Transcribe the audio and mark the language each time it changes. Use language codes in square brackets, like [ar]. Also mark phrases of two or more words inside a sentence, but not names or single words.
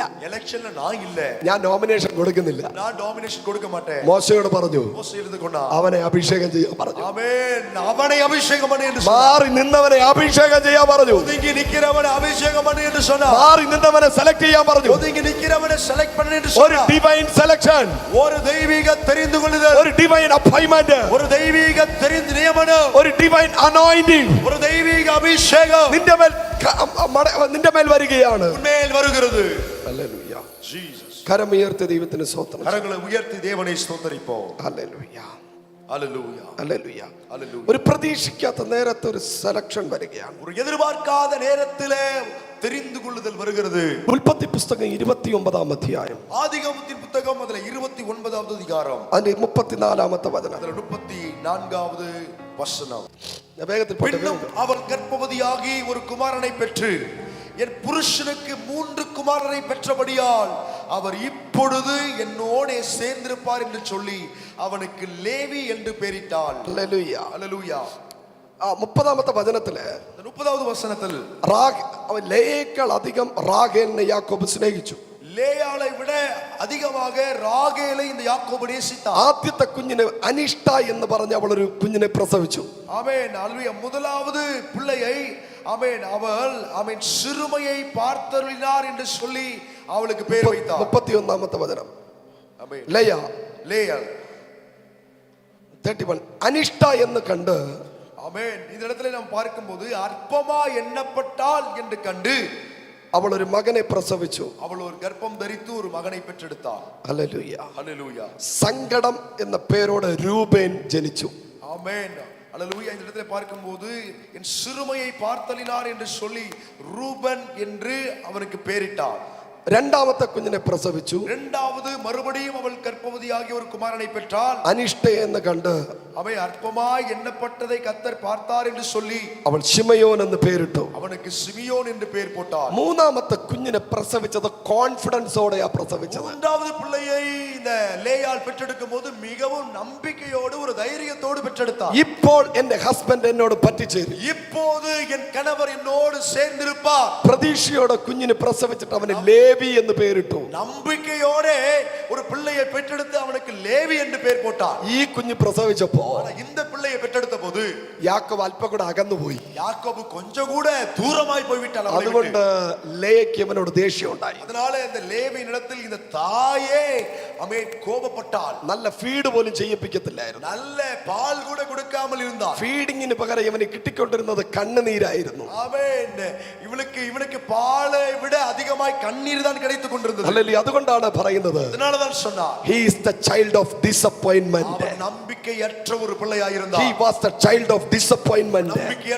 [ta] எலெக்ஷன்ல நான் இல்ல, [ml] ഞാൻ നോമിനേഷൻ കൊടുക്കുന്നില്ല. [ta] நான் டாமினேஷன் கொடுக்க மாட்டேன். [ml] മോശയോട് പറഞ്ഞു [ta] மோசே இருந்து கொண்டான். [ml] അവനെ അഭിഷേകം ചെയ്യാൻ പറഞ്ഞു. [ta] ஆமென். அவனை அபிஷேகம் பண்ணு என்று [ml] മാറി നിന്നവനെ അഭിഷേകം ചെയ്യാൻ പറഞ്ഞു. [ta] ஒதுங்கி நிக்கிறவனை அபிஷேகம் பண்ணு என்று சொன்னார். [ml] മാറി നിന്നവനെ സെലക്ട് ചെയ്യാൻ പറഞ്ഞു. [ta] ஒதுங்கி நிக்கிறவனை செலக்ட் பண்ணு என்று [ml] ഒരു [ta] சொன்னார். [en] divine selection, [ta] ஒரு தெய்வீக தெரிந்து கொள்ளுதல், [en] ഒരു divine appointment, [ta] ஒரு தெய்வீக தெரிந்து நியமனம், [en] ഒരു divine anointing [ta] ஒரு தெய்வீக அபிஷேகம் [ml] നിന്റെ മേൽ വരികയാണ്. [ta] உன்மேல் வருகிறது. [ml] ഹല്ലേലൂയ. [ta] ஜீசஸ். [ml] കരമുയർത്തി ദൈവത്തിന് സ്തോത്രം. [ta] கரங்களை உயர்த்தி தேவனை ஸ்தோத்திரிப்போம். [ml] ഹല്ലേലൂയ. [ta] ஹalleluya. [ml] ഹല്ലേലൂയ. [ta] ஹalleluya. [ml] ഒരു പ്രതീക്ഷിക്കാത്ത നേരത്തെ ഒരു സെലക്ഷൻ വരികയാണ്. [ta] ஒரு எதிர்பார்க்காத நேரத்திலே தெரிந்து கொள்ளுதல் வருகிறது. [ml] ഉൽപ്പത്തി പുസ്തകം 29 അധ്യായം [ta] ஆதிகாமத்தின் புத்தகம் அதுல 29வது அதிகாரம் [ml] അതിന്റെ 34 വചനം. [ta] அதுல 34வது வசனம். [ml] വേഗത്തിൽ [ta] பின்னும் அவள் கர்ப்பவதியாகி ஒரு குமாரனை பெற்று என் புருஷனுக்கு 3 குமாரரை பெற்றபடியால் அவர் இப்பொழுது என்னோடே சேர்ந்திருப்பார் என்று சொல்லி அவனுக்கு லேவி என்று பெயரிட்டாள். [ml] ഹല്ലേലൂയ. [ta] ஹalleluya. [ml] 30 വചനത്തില് [ta] 30வது வசனத்தில் [ml] അവൻ ലേയേക്കാൾ അധികം റാഹേലിനെ യാക്കോബ് സ്നേഹിച്ചു. [ta] லேயாளை விட அதிகமாக ராகேலை இந்த யாக்கோபு நேசித்தான். [ml] ആദ്യത്തെ കുഞ്ഞിന് അനിഷ്ട എന്ന് പറഞ്ഞ അവൾ ഒരു കുഞ്ഞിനെ പ്രസവിച്ചു. [ta] ஆமென். ஹalleluya. முதலாவது பிள்ளையை ஆமென் அவள் சிறுமையை பார்த்தருளினார் என்று சொல்லி அவளுக்கு பெயர் வைத்தார். [ml] 31 വചനം. [ta] ஆமென். [ml] ലേയ 31 അനിഷ്ട എന്ന് കണ്ട് [ta] ஆமென். இந்த இடத்துல நாம் பார்க்கும்போது அற்பமா எண்ணப்பட்டால் என்று கண்டு [ml] അവൾ ഒരു മകനെ പ്രസവിച്ചു. [ta] அவள் ஒரு கர்ப்பம் தரித்து ஒரு மகனை பெற்றெடுத்தாள். [ml] ഹല്ലേലൂയ. [ta] ஹalleluya. [ml] സങ്കടം എന്ന പേരോട് രൂബേൻ ജനിച്ചു. [ta] ஆமென். ஹalleluya. இந்த இடத்துல பார்க்கும்போது என் சிறுமையை பார்த்தலினார் என்று சொல்லி ரூபன் என்று அவனுக்கு பெயரிட்டார். [ml] രണ്ടാമത്തെ കുഞ്ഞിനെ പ്രസവിച്ചു. [ta] இரண்டாவது மறுபடியும் அவள் கர்ப்பவதியாகிய ஒரு குமாரனை பெற்றாள். [ml] അനിഷ്ട എന്ന് കണ്ട് [ta] அவை அற்பமாய் எண்ணப்பட்டதை கர்த்தர் பார்த்தார் என்று சொல்லி [ml] അവൾ ശിമയോൻ എന്ന് പേരിട്ടു. [ta] அவனுக்கு சிமியோன் என்று பெயர் போட்டார். [ml] മൂന്നാമത്തെ കുഞ്ഞിനെ പ്രസവിച്ചത് കോൺഫിഡൻസോടെയാ പ്രസവിച്ചത്. [ta] மூன்றாவது பிள்ளையை இந்த லேயாள் பெற்றெடுக்கும் போது மிகவும் நம்பிக்கையோடு ஒரு தைரியத்தோடு பெற்றெடுத்தார். [ml] ഇപ്പോൾ എന്റെ ഹസ്ബൻഡ് എന്നോട് പറ്റിച്ചേരും, [ta] இப்போது என் கணவர் என்னோடு சேர்ந்திருப்பார். [ml] പ്രതീക്ഷയോടെ കുഞ്ഞിനെ പ്രസവിച്ചിട്ട് അവന് ലേവി എന്ന് പേരിട്ടു. [ta] நம்பிக்கையோட ஒரு பிள்ளையை பெற்றெடுத்து அவனுக்கு லேவி என்று பெயர் போட்டார். [ml] ഈ കുഞ്ഞ് പ്രസവിച്ചപ്പോ [ta] இந்த பிள்ளையை பெற்றெடுத்த போது [ml] യാക്കോബ് അല്പം കൂടെ അകന്നുപോയി. [ta] யாக்கோபு கொஞ்சம் கூட தூரமாய் போய்விட்டான். [ml] അതുകൊണ്ട് ലേയ്ക്ക് അവനോട് ദേഷ്യം ഉണ്ടായി. [ta] அதனால இந்த லேவியின் இடத்தில் இந்த தாயே கோபப்பட்டாள். [ml] നല്ല ഫീഡ് പോലും ചെയ്യിപ്പിക്കത്തില്ലായിരുന്നു. [ta] நல்ல பால் கூட கொடுக்காமல் இருந்தாள். [ml] ഫീഡിങ്ങിന് പകരം ഇവന് കിട്ടിക്കൊണ്ടിരുന്നത് കണ്ണുനീരായിരുന്നു. [ta] ஆமென். இவனுக்கு பாலை விட அதிகமாய் கண்ணீர் தான் கிடைத்துக் கொண்டிருந்தது. [ml] ഹല്ലേലൂയ. അതുകൊണ്ടാണ് പറയുന്നത് [ta] அதனால தான் சொன்னார், [en] he is the child of disappointment. [ta] அவன் நம்பிக்கையற்ற ஒரு பிள்ளையாய் இருந்தான். [en] he was the child of disappointment.